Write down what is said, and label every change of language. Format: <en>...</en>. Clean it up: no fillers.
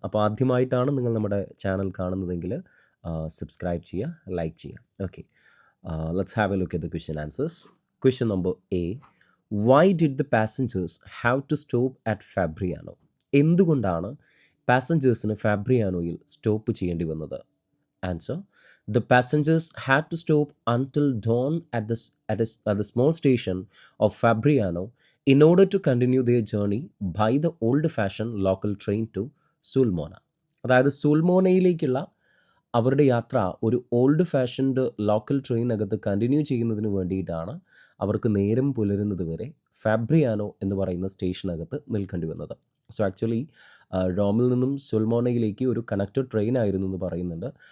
<ml>അപ്പോൾ ആദ്യമായിട്ടാണ് നിങ്ങൾ നമ്മുടെ ചാനൽ കാണുന്നതെങ്കിൽ സബ്സ്ക്രൈബ് ചെയ്യുക, ലൈക്ക് ചെയ്യുക.</ml> <en>Okay, let's have a look at the question answers. Question number A: why did the passengers have to stop at Fabriano?</en> <ml>എന്തുകൊണ്ടാണ് പാസഞ്ചേഴ്സിന് ഫാബ്രിയാനോയിൽ സ്റ്റോപ്പ് ചെയ്യേണ്ടി വന്നത്?</ml> <en>Answer: the passengers had to stop until dawn at the small station of Fabriano in order to continue their journey by the old-fashioned local train to Sulmona.</en> <ml>അതായത് സുൽമോനയിലേക്കുള്ള അവരുടെ യാത്ര ഒരു old fashioned local ട്രെയിനകത്ത് continue ചെയ്യുന്നതിന് വേണ്ടിയിട്ടാണ് അവർക്ക് നേരം പുലരുന്നത് വരെ ഫാബ്രിയാനോ എന്ന് പറയുന്ന സ്റ്റേഷനകത്ത് നിൽക്കേണ്ടി വന്നത്. സോ ആക്ച്വലി റോമിൽ നിന്നും സുൽമോനയിലേക്ക് ഒരു കണക്റ്റഡ് ട്രെയിൻ ആയിരുന്നു എന്ന് പറയുന്നുണ്ട്.</ml>